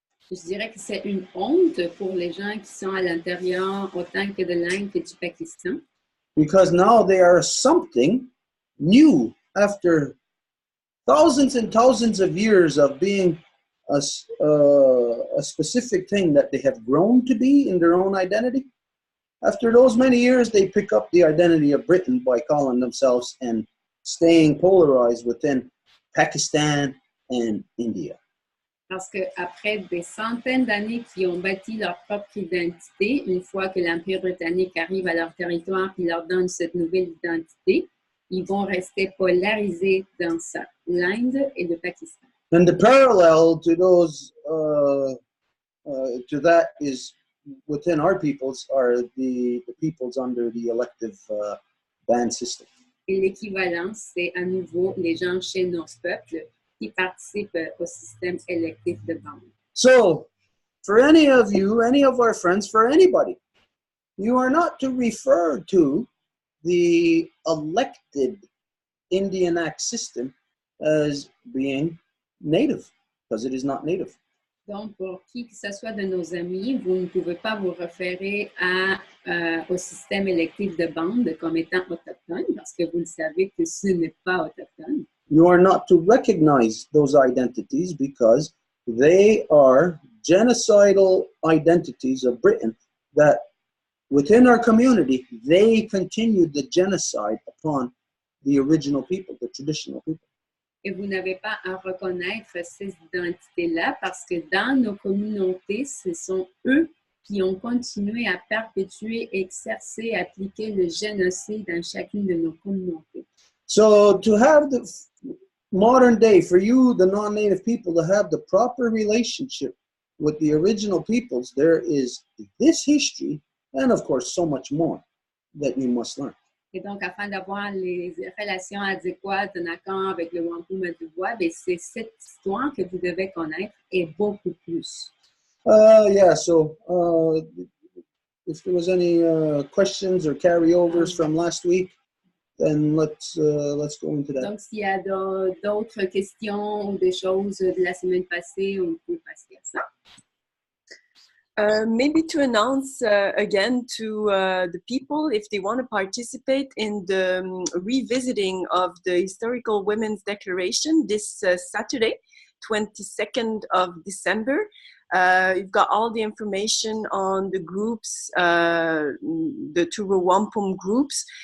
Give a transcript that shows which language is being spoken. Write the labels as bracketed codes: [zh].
[fr] Je dirais que c'est une honte pour les gens qui sont à l'intérieur autant que de l'Inde que du Pakistan. [en] Because now they are something new after thousands and thousands of years of being a specific thing that they have grown to be in their own identity. After those many years, they pick up the identity of Britain by calling themselves and staying polarized within Pakistan and India. [fr] Parce qu'après des centaines d'années qui ont bâti leur propre identité, une fois que l'Empire britannique arrive à leur territoire et leur donne cette nouvelle identité, ils vont rester polarisés dans ça, l'Inde et le Pakistan. [en] And the parallel to those, to that is within our peoples are the peoples under the elective band system. [fr] Et l'équivalent, c'est à nouveau les gens chez nos peuples qui participent au système électif de bande. [en] So, for any of you, any of our friends, for anybody, you are not to refer to the elected Indian Act system as being native, because it is not native. [fr] Donc, pour qui que ce soit de nos amis, vous ne pouvez pas vous référer au système électif de bande comme étant autochtone, parce que vous le savez que ce n'est pas autochtone. [en] You are not to recognize those identities because they are genocidal identities of Britain that within our community, they continued the genocide upon the original people, the traditional people. [fr] Et vous n'avez pas à reconnaître ces identités-là parce que dans nos communautés, ce sont eux qui ont continué à perpétuer, exercer, appliquer le génocide dans chacune de nos communautés. [en] So to have the modern day, for you, the non-native people, to have the proper relationship with the original peoples, there is this history and of course so much more that you must learn. [fr] Et donc, afin d'avoir les relations adéquates en accord avec le Wampum et Deux Voies, c'est cette histoire que vous devez connaître et beaucoup plus. [en] Yeah, so if there was any questions or carryovers from last week, then let's go into that. [fr] Donc, s'il y a d'autres questions ou des choses de la semaine passée, on peut passer à ça. [en] Maybe to announce again to the people if they want to participate in the revisiting of the Historical Women's Declaration this Saturday, 22nd of December. You've got all the information on the groups, the two Row Wampum groups.